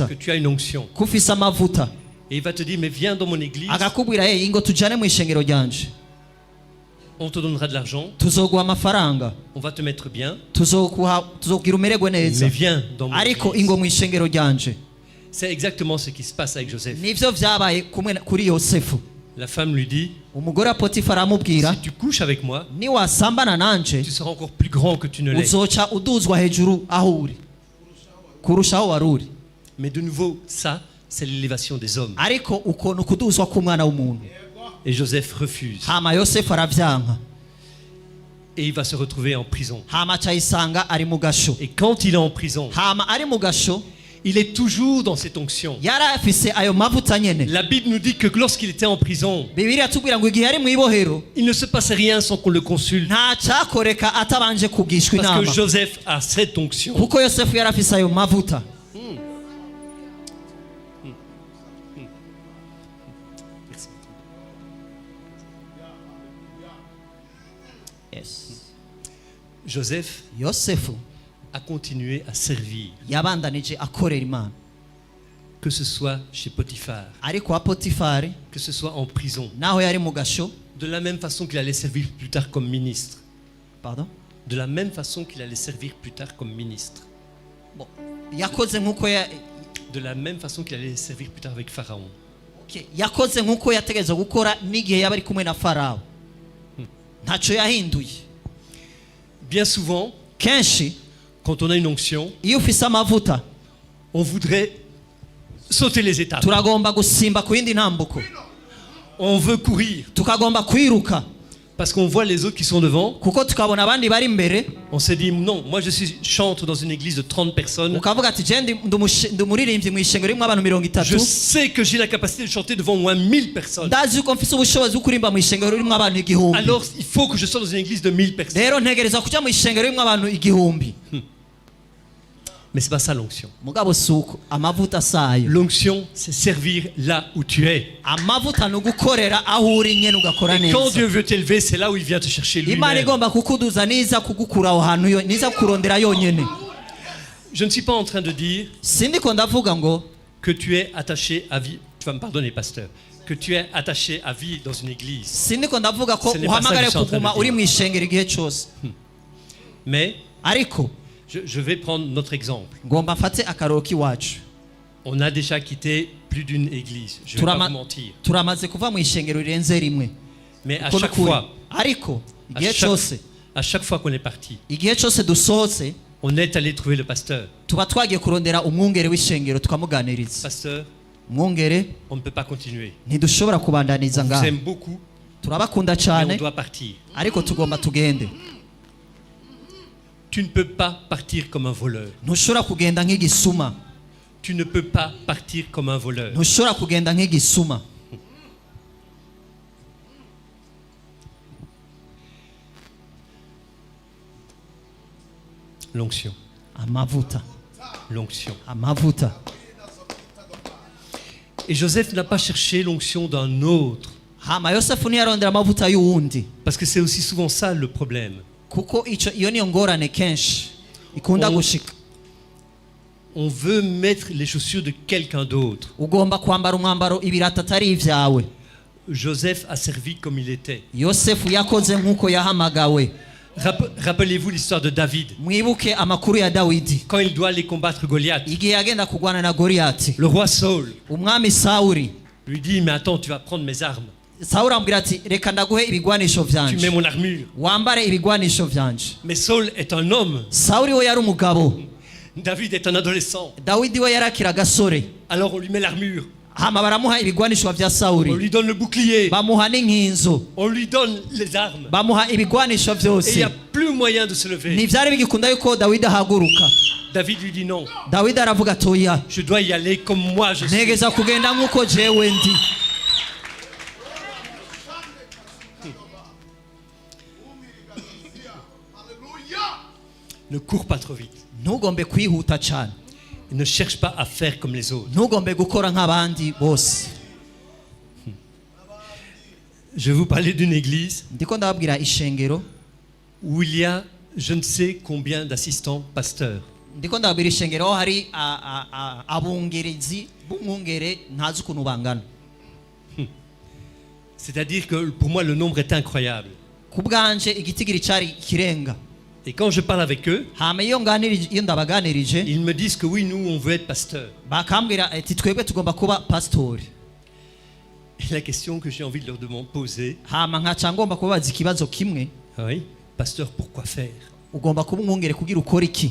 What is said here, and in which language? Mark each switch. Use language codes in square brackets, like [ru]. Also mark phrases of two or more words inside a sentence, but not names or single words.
[fr] que tu as une onction. [rn] kufise amavuta. [fr] Et il va te dire, mais viens dans mon église, [rn] Akakubwira ingo tujane mu ishengero ryanje, [fr] on te donnera de l'argent, [rn] tuzoguha amafaranga, [fr] on va te mettre bien, [rn] tuzokugira umererwe neza, [fr] mais viens dans mon [rn] ariko [fr] église. [rn] ingo mu ishengero ryanje. [fr] C'est exactement ce qui se passe avec Joseph. [rn] Nivyo vyabaye kuri Yosefu. [fr] La femme lui dit, [rn] Umugore wa Potifari aramubwira, [fr] si tu couches avec moi, [rn] niwasambana nanje [fr] tu seras encore plus grand que tu ne l'es. [rn] uzoca uduzwa hejuru aho uri kurusha aho wari uri. [fr] Mais de nouveau, ça, c'est l'élévation des hommes. [rn] Ariko ukuntu kuduzwa k'umwana w'umuntu. [fr] Et Joseph refuse. [rn] Hama Yosefu aravyanka, [fr] Et il va se retrouver en prison. [rn] hama cayisanga ari mu gasho. [fr] Et quand il est en prison, [rn] Hama ari mu gasho [fr] il est toujours dans cette onction. [rn] yari afise ayo mavuta nyene. [fr] La Bible nous dit que lorsqu'il était en prison, [rn] Bibiliya atubwira ngo igihe ari mu ibohero [fr] il ne se passait rien sans qu'on le consulte. [rn] nta cyakoreka atabanje kugishwa [fr] Parce que [rn] inama, [fr] Joseph a cette onction. [rn] kuko Yosefu yari afise ayo mavuta. [fr] Yes. Joseph [rn] Yosefu [fr] a continué à servir, [rn] yabandanije akorera Imana, [fr] que ce soit chez Potiphar, [rn] ariko wa Potifari [fr] que ce soit en prison, [rn] naho yari mu gasho. [fr] de la même façon qu'il allait servir plus tard comme ministre. Pardon? De la même façon qu'il allait servir plus tard comme ministre. Bon, [rn] yakoze nkuko [fr] De la même façon qu'il allait servir plus tard avec Pharaon. [rn] yakoze nkuko yategereza gukora n'igihe yaba ari kumwe na Farawo. Ntaco yahinduye. [fr] Bien souvent, [rn] Kenshi [fr] quand on a une onction, [rn] iyo ufise amavuta [fr] on voudrait sauter les étapes. [rn] turagomba gusimba ku yindi ntambuko, [fr] On veut courir [rn] tukagomba kwiruka [fr] parce qu'on voit les autres qui sont devant. [rn] kuko tukabona abandi bari imbere, [fr] On s'est dit non, moi je suis chantre dans une église de 30 personnes. [rn] ukavuga ati je ndi umuririmbyi mu ishengero ririmo abantu 30. [fr] Je sais que j'ai la capacité de chanter devant au moins 1000 personnes. [rn] ndazi yuko mfise ubushobozi bwo kuririmba mu ishengero ririmo abantu 1000. [fr] Alors il faut que je sois dans une église de 1000 personnes. [rn] Rero ntegereza kuja mu ishengero ririmo abantu 1000. [fr] Mais c'est pas ça l'onction. [rn] Mugabo suko amavuta sayo. [fr] L'onction, c'est servir là où tu es. [rn] Amavuta no gukorera aho uri nyene ugakora [fr] Et quand [rn] neza. [fr] Dieu veut t'élever, c'est là où il vient te chercher [rn] Imana [fr] lui-même. [rn] igomba kukuduza niza kugukura aho hantu niza kurondera yonyene. [fr] Je ne suis pas en train de dire [rn] Sindiko ndavuga ngo [fr] que tu es attaché à vie. Tu vas me pardonner, pasteur. Que tu es attaché à vie dans une église. [rn] sindiko ndavuga ko [fr] Ce n'est pas ça que [rn] uhamagare [fr] je suis en train de [rn] kuguma [fr] dire. [rn] uri mu ishengero igihe cyose. [fr] Mais [rn] Ariko [fr] je vais prendre notre exemple. [rn] ngomba mfate akaroro k'iwacu. [fr] On a déjà quitté plus d'une église. Je ne vais pas [rn] Turama- [fr] vous mentir. [rn] turamaze kuva mu ishengero rirenze rimwe. [fr] Mais à [rn] Uko [fr] chaque [rn] nukuri. [fr] fois, [rn] Ariko [fr] à [rn] igihe cyose [fr] chaque fois qu'on est parti, [rn] igihe cyose dusohotse [fr] on est allé trouver le pasteur. [rn] tuba twagiye kurondera umwungere w'ishengero tukamuganiriza. [fr] Pasteur, [rn] Mwungere [fr] on ne peut pas continuer. [rn] ntidushobora kubandaniza [fr] On vous [rn] ngaho, [fr] aime beaucoup, [rn] turabakunda [fr] mais on [rn] cyane [fr] doit partir. [rn] ariko tugomba tugende. [fr] Tu ne peux pas partir comme un voleur. [rn] Ntushobora kugenda nk'igisuma, [fr] Tu ne peux pas partir comme un voleur. [rn] ntushobora kugenda nk'igisuma. [fr] L'onction. [rn] Amavuta, [fr] L'onction. [rn] amavuta. [fr] Et Joseph n'a pas cherché l'onction d'un autre. [rn] Hama Yosefu ntiyarondera amavuta y'uwundi, [fr] Parce que c'est aussi souvent ça le problème. [rn] kuko iyo niyo ngorane kenshi ikunda Oh. gushika. [fr] On veut mettre les chaussures de quelqu'un d'autre. [rn] Ugomba kwambara umwambaro ibirata atari ibyawe. [fr] Joseph a servi comme il était. [rn] Yosefu yakoze nk'uko yahamagawe. [fr] Rappelez-vous l'histoire de David. [rn] Mwibuke amakuru ya Dawidi [fr] Quand il doit aller combattre Goliath, [rn] igihe yagenda kurwana na Goliyati. [fr] le roi Saul [rn] Umwami Sawuli [fr] lui dit, mais attends, tu vas prendre mes armes. [rn] Sawuli amubwira ati reka ndaguhe ibigwanisho [fr] tu mets [rn] vyanje [fr] mon armure. [rn] wambare ibigwanisho vyanje. [fr] Mais Saul est un homme, [rn] Sawuli we yari umugabo, [fr] David est un adolescent. [rn] Dawidi we yari akiri agasore. [fr] Alors on lui met l'armure, [rn] Hama baramuha ibigwanisho vya [fr] on [rn] Sawuli, [fr] lui donne le bouclier, [rn] bamuha n'inkinzo, [fr] on lui donne les armes. [rn] bamuha ibigwanisho [fr] Et il n'y [rn] vyose. [fr] a plus moyen de se lever. [rn] Ntivyari bigikunda yuko Dawidi ahaguruka. [fr] David lui dit non, [rn] Dawidi aravuga atoya, [fr] je dois y aller comme moi je suis. [rn] ntegeza kugenda nk'uko jewe ndi. [fr] Ne cours pas trop vite. [rn] Ntugombe kwihuta cane, [fr] Ne cherche pas à faire comme les autres. [rn] ntugombe gukora nk'abandi bose. [fr] Je vais vous parler d'une église [rn] Ndiko ndababwira ishengero, [fr] où il y a je ne sais combien d'assistants pasteurs. [rn] ndiko ndababwira ishengero aho hari abungerizi b'umwungere ntazi ukuntu bangana. [fr] C'est-à-dire que pour moi le nombre est incroyable. [rn] Ku bwanje igitigiri cari kirenga. [fr] Et quand je parle avec eux, [rn] Hama iyo ndabaganirije [fr] ils me disent que oui, nous on veut être pasteurs. [rn] bakambwira ati twebwe tugomba kuba pastori. [fr] Et la question que j'ai envie de leur poser, [rn] Hama nkaca ngomba kubabaza ikibazo kimwe, [fr] oui, pasteur, pourquoi faire? [rn] ugomba kuba umwungere kugira ukora iki?